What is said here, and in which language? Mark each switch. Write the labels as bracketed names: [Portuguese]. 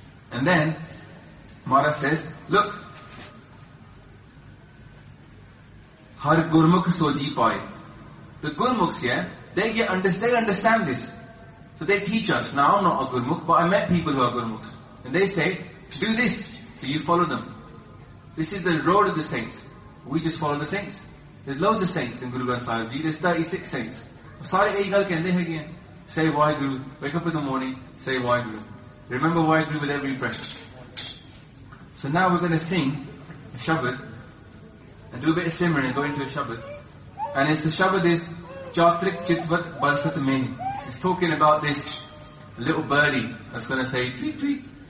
[English] And then Mara says, look, Har Gurmukh Soji Pai. The Gurmukhs, yeah? They understand this. So they teach us. Now I'm not a Gurmukh, but I met people who are Gurmukhs. And they say, do this. So you follow them. This is the road of the saints. We just follow the saints. There's loads of saints in Guru Granth Sahib Ji. There's 36 saints. [Punjabi] ਸਾਰੇ ਏਕ ਗੱਲ ਕਹਿੰਦੇ ਹੈ ਕਿ, [English] say [Punjabi] Waheguru. [English] Wake up in the morning, say Vaheguru. Remember Vaheguru with every breath. So now we're going to sing a Shabad and do a bit of Simran and go into a Shabad. And it's the Shabad is Chatrik Chitvat Barsat Meh. It's talking about this little birdie that's going to say tweet tweet.